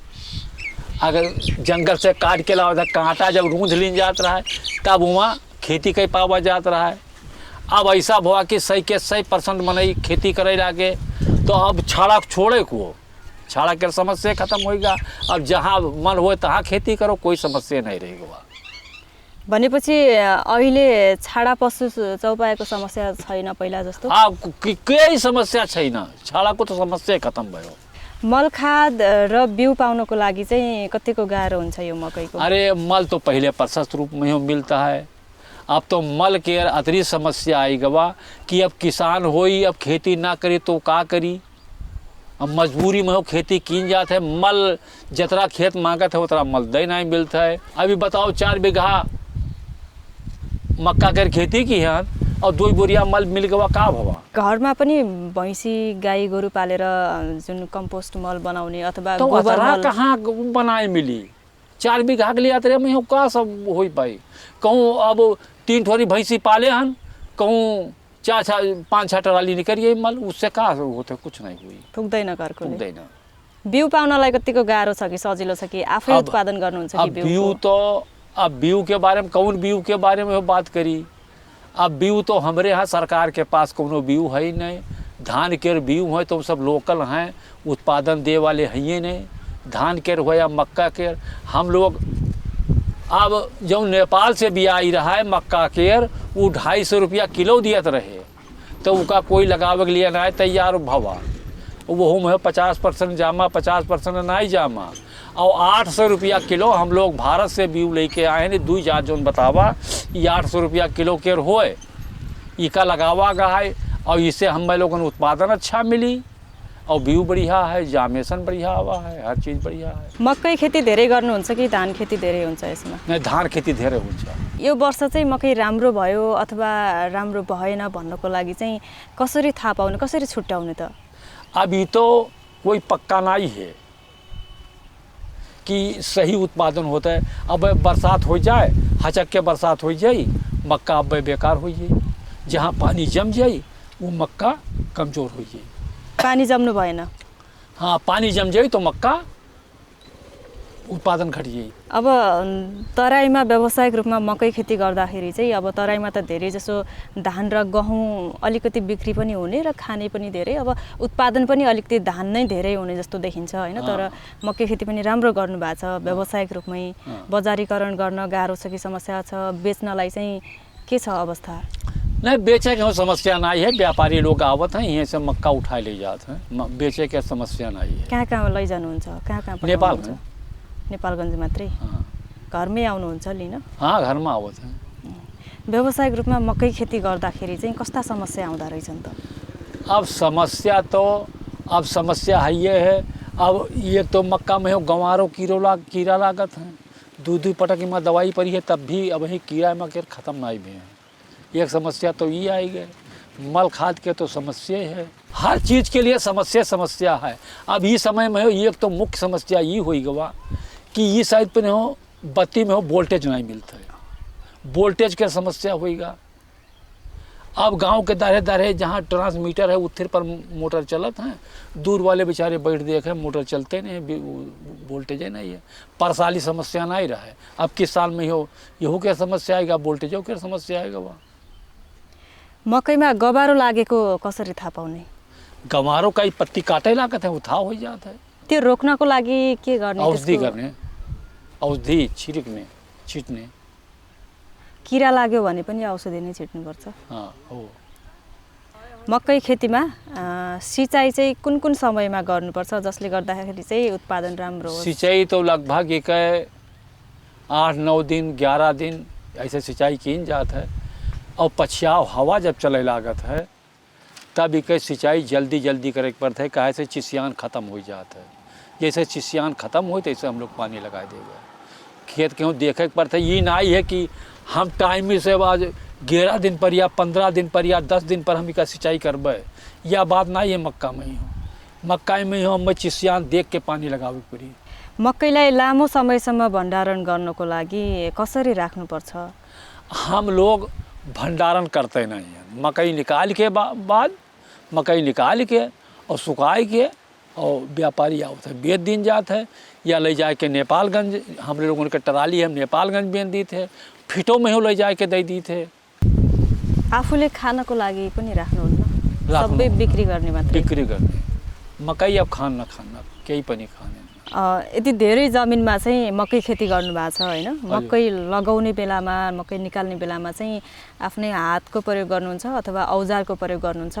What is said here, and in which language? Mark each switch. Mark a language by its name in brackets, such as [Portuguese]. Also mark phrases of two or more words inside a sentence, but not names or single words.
[Awadhi] अगर जंगल से काट के लावा था, कांटा जब रूंध लीन जात रहा है तब वहाँ खेती कई पावा जात रहा है। अब ऐसा हुआ कि 100% मनई खेती करे लागे, तो अब छाड़ा छोड़े को छाड़ा के समस्या खत्म होगा। अब जहाँ मन हो तहाँ खेती करो, कोई समस्या नहीं रहेगा। [Nepali] भनेपछि अहिले छाडा पशु चौपाएको समस्या छैन पहिला जस्तो? केही समस्या छैन, छाडाको त समस्या खत्म भयो। मल खाद र बिउ पाउनको लागि चाहिँ कतिको गाह्रो हुन्छ यो मकैको? [Awadhi] अरे मल तो पहले प्रशस्त रूप में ही मिलता है, अब तो मल के अतिरिक्त समस्या आई गवा कि अब किसान होई, अब खेती ना करे तो का करी। अब मजबूरी में हो खेती कीन जाते है, मल जितना खेत मांगत है उतना मल दे नहीं मिलता है। अभी बताओ 4 बीघा मक्का कर खेती की है और 2 बोरिया मल मिल गवा, का भवा। [Nepali] घरमा पनि भैँसी गाई गोरु पालेर जुन कम्पोस्ट मल बनाउने अथवा [Awadhi] तो गोबर मल कहाँ बनाए मिली? 4 बीघा के लिए अतरे में हो का सब हो पाई। कहूँ अब 3 ठोरी भैंसी पाले हन, कहूँ 4-5 टराली निकलिए मल, उससे का होते? कुछ नहीं हुई, [Nepali] पुग्दैन घरकोले। पुग्दैन। बिउ पाउनलाई कतिको गाह्रो छ कि सजिलो छ कि आफै उत्पादन गर्नुहुन्छ कि [Awadhi] अब बिउ तो अब बिउ के बारे में कौन बिउ के बारे में बात करी। अब बिउ तो हमारे यहाँ सरकार के पास कोनो बिउ है ही नहीं। धान के बिउ है तो सब लोकल हैं, उत्पादन दे वाले हैं ही नहीं। धान के हो या मक्का के, हम लोग अब जो नेपाल से भी आई रहा है मक्का केर, वो 250 रुपया किलो दियत रहे, तो उसका कोई लगावे के लिए ना तैयार भवा। वो में 50% जामा, 50% नहीं जामा, और 800 रुपया किलो हम लोग भारत से बीउ लेके आए हैं। 2 जात जो बतावा ये 800 रुपया किलो के होए, इका लगावा गा है, और इससे हम लोगों को उत्पादन अच्छा मिली, और बिउ बढ़िया है, जामेसन बढ़िया हुआ है, हर चीज़ बढ़िया है। [Nepali] मकै खेती धेरै गर्नुहुन्छ कि धान खेती धेरै हुन्छ यसमा? नहीं, धान खेती धेरै हुन्छ। यो वर्ष चाहिँ मकै राम्रो भयो अथवा राम्रो भएन भन्नको लागि चाहिँ कसरी थाहा पाउने, कसरी छुट्याउने त? [Awadhi] अभी तो कोई पक्का नहीं है कि सही उत्पादन होता है। अब बरसात हो जाए, हचक के बरसात हो जाए, मक्का अब बेकार हो जाए। जहाँ पानी जम जाए वो मक्का कमज़ोर हो जाए। [Nepali] पानी जम्नु भएन? [Awadhi] हाँ, पानी जम जाए तो मक्का उत्पादन घट जाए। [Nepali] अब तराईमा व्यावसायिक रूपमा मकै खेती गर्दाखेरि चाहिँ अब तराईमा त धेरै जसो धान र गहुँ अलिकति बिक्री पनि हुने र खाने पनि धेरै, अब उत्पादन पनि अलिकति धान नै धेरै हुने जस्तो देखिन्छ हैन। तर मकै खेती पनि राम्रो गर्नु भएको छ व्यावसायिक रूपमै। बजारीकरण गर्न गाह्रो छ कि समस्या छ? बेच्नलाई चाहिँ के छ अवस्था? [Awadhi] नहीं, बेचे के समस्या नहीं है, व्यापारी लोग आवत हैं यहीं से मक्का उठा ले जाते हैं, बेचे के समस्या नहीं है। [Nepali] कहाँ कहाँ लैजानुहुन्छ? कहाँ कहाँ [Awadhi] नेपाल में? [Nepali] नेपालगञ्ज मात्रै? [Awadhi] हाँ, [Nepali] घरमै आउनुहुन्छ लिन? [Awadhi] हाँ, घर में आवत हैं। [Nepali] व्यावसायिक रूपमा मकै खेती गर्दाखेरि चाहिँ कस्ता समस्या आउँदा रहेछन् त? [Awadhi] अब समस्या है ये है, अब ये तो मक्का में हो गंवारों कीड़ा लागत हैं, 2 पटक में दवाई पड़ी है, तब भी अब ही कीड़ा मकर ख़त्म नहीं भी है। एक समस्या तो ये आई गए, मल खाद के तो समस्या है, हर चीज़ के लिए समस्या है। अब ये समय में हो एक तो मुख्य समस्या ये हुई गवा कि ये साइड पे हो बत्ती में हो वोल्टेज नहीं मिलता है, वोल्टेज की समस्या होएगा। अब गांव के दारे जहाँ ट्रांसमीटर है उत्तर पर मोटर चलत हैं, दूर वाले बेचारे बैठ देखे मोटर चलते नहीं, वोल्टेज नहीं है, परसाली समस्या नहीं रहा है। अब किस साल में हो यहू के समस्या आएगा, वोल्टेजों के समस्या आएगा। वहाँ [Nepali] मकैमा गबारो लागेको कसरी थाहा पाउने? [Awadhi] गंवारों का पत्ती काटे लागत है, वो था हो जाता है। [Nepali] त्यो रोक्नको लागि के गर्ने? औषधि गर्ने, औषधि छिट्ने। किरा लाग्यो भने पनि औषधि नै छिट्नुपर्छ? हाँ, हो। मकै खेतीमा सिँचाइ चाहिँ कुन कुन समयमा गर्नुपर्छ जसले गर्दाखेरि चाहिँ उत्पादन राम्रो होस्? [Awadhi] सिंचाई तो लगभग एक 8-9 दिन 11 दिन ऐसे सिंचाई की जात है, और पछियाव हवा जब चले लागत है तब एक सिंचाई जल्दी करे पड़ता है, काहे से चिसियान ख़त्म हो जाता है। जैसे चिसियान ख़त्म हो तैसे हम लोग पानी लगा देगा। खेत क्यों देखे पड़ता है, ये नहीं है कि हम टाइम से आज 11 दिन पर या 15 दिन पर या 10 दिन पर हम इसका सिंचाई करबे, यह बात नहीं है। मक्का में हो हम चिसियान देख के पानी लगावे पड़ी। [Nepali] मकैलाई लामो समयसम्म भण्डारण गर्नको लागि कसरी राख्नुपर्छ? [Awadhi] हम लोग भंडारण करते नहीं हैं। मकई निकाल के बाद मकई निकाल के और सुखाए के और व्यापारी आवत है बेच दिन जात है, या ले जाए के नेपालगंज, हम लोगों के टराली हम नेपालगंज बेच दी थे, फिटों में हो ले जाए के दे दी थे। [Nepali] आफूले खानको लागि पनि राख्नुहुन्न, सबै बिक्री गर्ने मात्र? बिक्री गर्ने। मकै अब खान नखान केही पनि खाने। यति धेरै जमिनमा चाहिँ मकै खेती गर्नुभएको छ होइन? मकै लगाउने बेलामा, मकै निकाल्ने बेलामा चाहिँ आफ्नै हातको प्रयोग गर्नुहुन्छ अथवा औजारको प्रयोग गर्नुहुन्छ?